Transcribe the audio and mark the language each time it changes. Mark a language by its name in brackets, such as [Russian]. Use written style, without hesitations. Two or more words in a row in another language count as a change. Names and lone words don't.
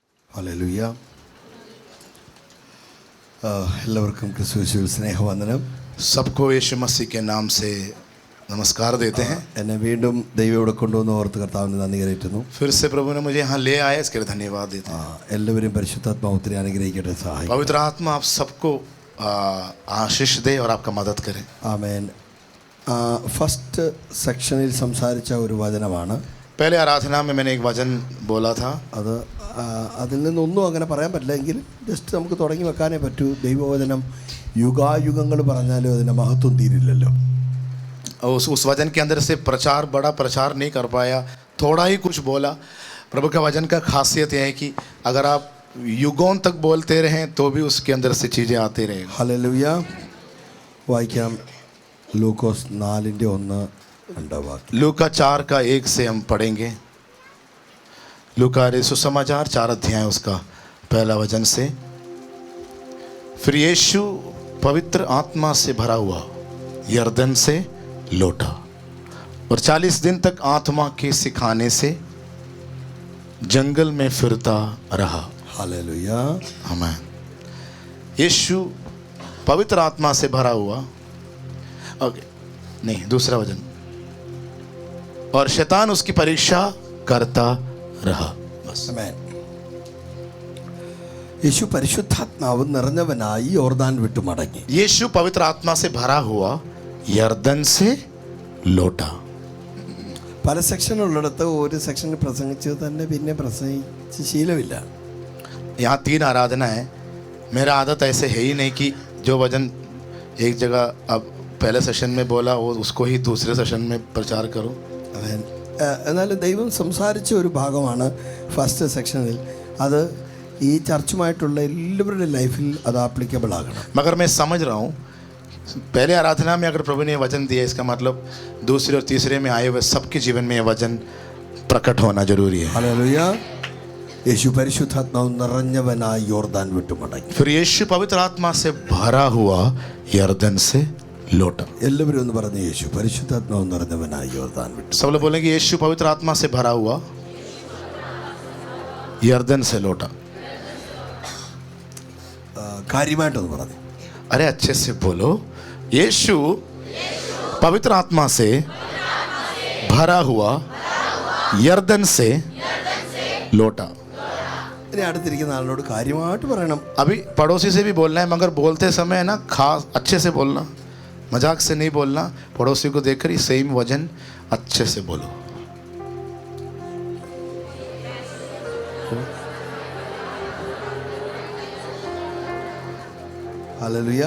[Malayalam] ഹല്ലേലൂയ. എല്ലാവർക്കും ക്രിസ്തുയേശുവിൽ സ്നേഹവന്ദനം. [Hindi] सबको यीशु मसीह के नाम से नमस्कार देते हैं. [Malayalam] എന്നെ വീണ്ടും ദൈവം ഇവിടെ കൊണ്ടുവന്ന് ഓർത്ത് കർത്താവിന് നന്ദി കരയറ്റുന്നു. [Hindi] फिर से प्रभु ने मुझे यहाँ ले आए, इसके लिए धन्यवाद देते हैं. [Malayalam] എല്ലാവരും പരിശുദ്ധാത്മാവ് ഒത്തിരി അനുഗ്രഹിക്കട്ടെ, സഹായിക്കട്ടെ. [Hindi] पवित्र आत्मा आप सबको आशीष दे और आपका मदद करे. [Malayalam] ആമേൻ. [English] first section [Malayalam] സംസാരിച്ച ഒരു വചനമാണ്. [Hindi] पहले आराधना में मैंने एक वचन बोला था. [Malayalam] അത് അതിൽ നിന്നൊന്നും അങ്ങനെ പറയാൻ പറ്റില്ല, എങ്കിലും ജസ്റ്റ് നമുക്ക് തുടങ്ങി വെക്കാനേ പറ്റൂ. ദൈവവചനം യുഗായുഗങ്ങൾ പറഞ്ഞാലും അതിൻ്റെ മഹത്വം തീരില്ലല്ലോ. [Hindi] उस वचन के अंदर से बड़ा प्रचार नहीं कर पाया, थोड़ा ही कुछ बोला. प्रभु का वचन का खासियत यह है कि अगर आप युगों तक बोलते रहें तो भी उसके अंदर से चीज़ें आती रहेंगी. [Malayalam] ഹല്ലേലൂയ. വായിക്കാം. ലൂക്കോസ് 4:1-2 [Hindi] लूका 4 का 1 से हम पढ़ेंगे. लूका सुसमाचार 4 अध्याय उसका पहला वचन से. फिर यीशु पवित्र आत्मा से भरा हुआ यरदन से लौटा और 40 दिन तक आत्मा के सिखाने से जंगल में फिरता रहा. [Malayalam] ഹല്ലേലൂയ. [Hindi] आमीन. यीशु पवित्र आत्मा से भरा हुआ, ओके नहीं, दूसरा वचन. और शैतान उसकी परीक्षा करता रहा. बस. [Malayalam] ആമേൻ. യേശു പരിശുദ്ധാത്മാവ് നിറഞ്ഞവനായി യോർദാൻ വിട്ടു മടങ്ങി. [Hindi] यीशु पवित्र आत्मा से भरा हुआ यरदन से लौटा. [Malayalam] പല സെക്ഷനുള്ളിടത്ത് ഒരു സെക്ഷനിൽ പ്രസംഗിച്ച് തന്നെ പിന്നെ പ്രസംഗിച്ച് ശീലമില്ല. [Hindi] यहाँ 3 आराधना है. मेरा आदत ऐसे है ही नहीं कि जो वचन एक जगह अब पहले सेशन में बोला वो उसको ही दूसरे सेशन में प्रचार करो. [Malayalam] ആമേൻ. എന്നാലും ദൈവം സംസാരിച്ച ഒരു ഭാഗമാണ് [English] first section. [Malayalam] അത് ഈ ചർച്ചുമായിട്ടുള്ള എല്ലാവരുടെ ലൈഫിൽ അത് ആപ്ലിക്കബിൾ ആകണം. [Hindi] मगर मैं समझ रहा हूँ पहले आराधना में अगर प्रभु ने वचन दिया, इसका मतलब दूसरे और तीसरे में आए हुए सबके जीवन में ये वचन प्रकट होना जरूरी है. [Malayalam] ഹല്ലേലൂയ. യേശു പരിശുദ്ധാത്മാവ് നിറഞ്ഞവനായി യോർദാൻ വിട്ടു മടങ്ങി. [Hindi] फिर यीशु पवित्र आत्मा से भरा हुआ यरदन से लौटा. [Malayalam] എല്ലാവരും ഒന്ന് പറഞ്ഞു, യേശു പരിശുദ്ധാത്മാവ് നിറഞ്ഞവനായി യോർദാൻ വിട്ടു. [Hindi] सब लोग बोलेंगे यीशु पवित्र आत्मा से भरा हुआ यरदन से लौटा. [Malayalam] കാര്യമായിട്ടൊന്ന് പറഞ്ഞു. [Hindi] अरे अच्छे से बोलो. यीशु पवित्र आत्मा से भरा हुआ यरदन से लौटा. [Malayalam] ഇനി അടുത്തിരിക്കുന്ന ആളിനോട് കാര്യമായിട്ട് പറയണം. [Hindi] अभी पड़ोसी से भी बोलना है, मगर बोलते समय है ना खास अच्छे से बोलना, मजाक से नहीं बोलना. पड़ोसी को देखकर ही सही में वचन अच्छे से बोलो. हालेलुया.